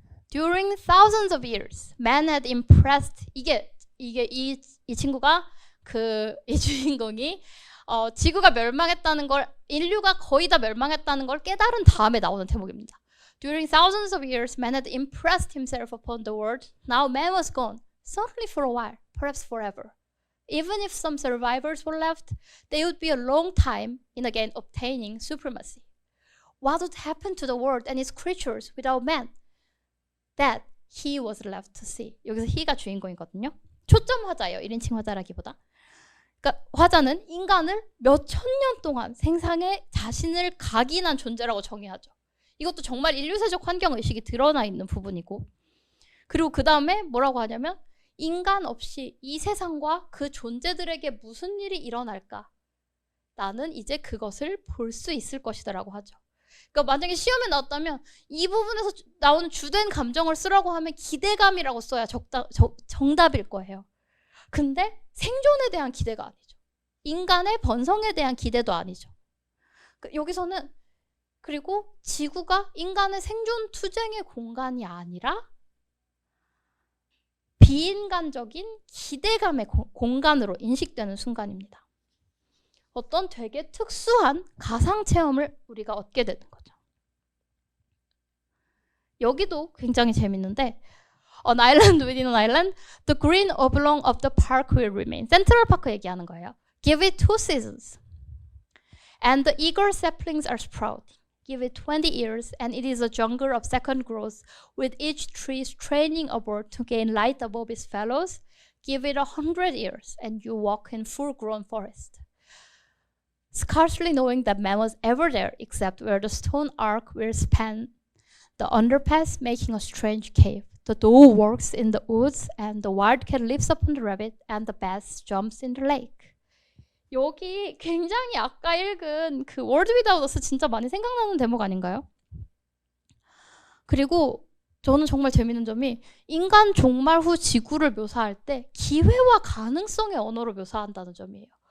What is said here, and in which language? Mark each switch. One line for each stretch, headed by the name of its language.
English: During thousands of years, man had impressed.
Korean: 이 친구가 이 주인공이 지구가 멸망했다는 걸, 인류가 거의 다 멸망했다는 걸 깨달은 다음에 나오는 대목입니다.
English: During thousands of years, man had impressed himself upon the world. Now man was gone, certainly for a while, perhaps forever. Even if some survivors were left, they would be a long time in again obtaining supremacy. What would happen to the world and its creatures without man? That he was left to see.
Korean: 여기서 he가 주인공이거든요. 초점 화자예요. 1인칭 화자라기보다. 그러니까 화자는 인간을 몇 천 년 동안 생상에 자신을 각인한 존재라고 정의하죠. 이것도 정말 인류세적 환경의식이 드러나 있는 부분이고, 그리고 그 다음에 뭐라고 하냐면 인간 없이 이 세상과 그 존재들에게 무슨 일이 일어날까? 나는 이제 그것을 볼 수 있을 것이다라고 하죠. 그러니까 만약에 시험에 나왔다면 이 부분에서 나오는 주된 감정을 쓰라고 하면 기대감이라고 써야 정답일 거예요. 근데 생존에 대한 기대가 아니죠. 인간의 번성에 대한 기대도 아니죠. 여기서는 그리고 지구가 인간의 생존 투쟁의 공간이 아니라 비인간적인 기대감의 공간으로 인식되는 순간입니다. 어떤 되게 특수한 가상 체험을 우리가 얻게 되는 거죠. 여기도 굉장히 재밌는데
English: On island within an island, the green oblong of the park will remain.
Korean: 센트럴 파크 얘기하는 거예요.
English: Give it 2 seasons. And the eager saplings are sprouting. Give it 20 years, and it is a jungle of second growth, with each tree straining upward to gain light above its fellows. Give it 100 years, and you walk in full-grown forest. Scarcely knowing that man was ever there, except where the stone arc will span the underpass, making a strange cave. The doe walks in the woods, and the wildcat leaps upon the rabbit, and the bass jumps in the lake.
Korean: 여기 굉장히 아까 읽은 그 World Without Us 진짜 많이 생각나는 대목 아닌가요? 그리고 저는 정말 재밌는 점이 인간 종말 후 지구를 묘사할 때 기회와 가능성의 언어로 묘사한다는 점이에요.